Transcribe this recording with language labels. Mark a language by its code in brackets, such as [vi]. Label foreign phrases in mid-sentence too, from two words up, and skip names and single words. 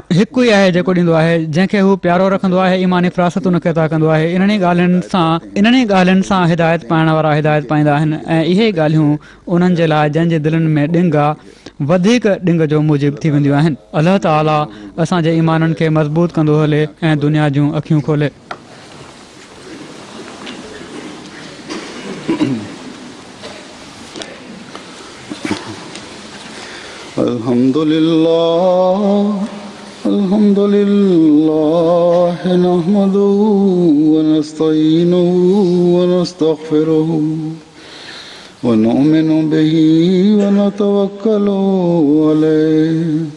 [sd] हिकु ई आहे जेको ॾींदो आहे, जंहिंखे हू प्यारो रखंदो आहे ईमानी फ़िरासत उनखे अता कंदो आहे। इन्हनि ॻाल्हियुनि सां हिदायत पाइण वारा हिदायत पाईंदा आहिनि ऐं इहे ॻाल्हियूं उन्हनि जे लाइ जंहिंजे दिलनि में ॾिंग आहे वधीक ॾिंग जो मूजिब थी वेंदियूं आहिनि। अलाह ताला असांजे ईमाननि खे मज़बूत कंदो हले ऐं दुनिया जूं अखियूं खोले। [ar] الحمد لله نحمده ونستعينه ونستغفره ونؤمن به ونتوكل عليه